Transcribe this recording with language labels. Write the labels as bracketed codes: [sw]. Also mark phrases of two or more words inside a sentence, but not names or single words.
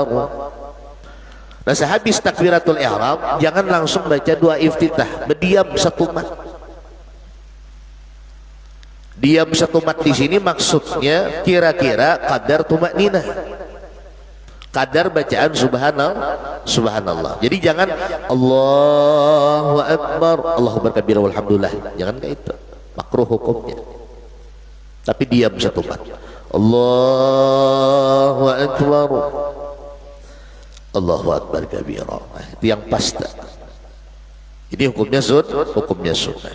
[id] Nah sehabis [ar] تكبيرة الإحرام [id] jangan langsung baca doa iftitah, berdiam 1 mat. Diam 1 mat di sini maksudnya kira-kira kadar tumakninah, kadar bacaan subhanallah. Jadi jangan [ar] الله أكبر الله أكبر كبيرا والحمد لله, [id] jangan kayak itu, makruh hukumnya. Tapi diam 1 mat, [ar] الله أكبر الله أكبر كبيرا, [id] itu yang pasti. Ini hukumnya sunnah.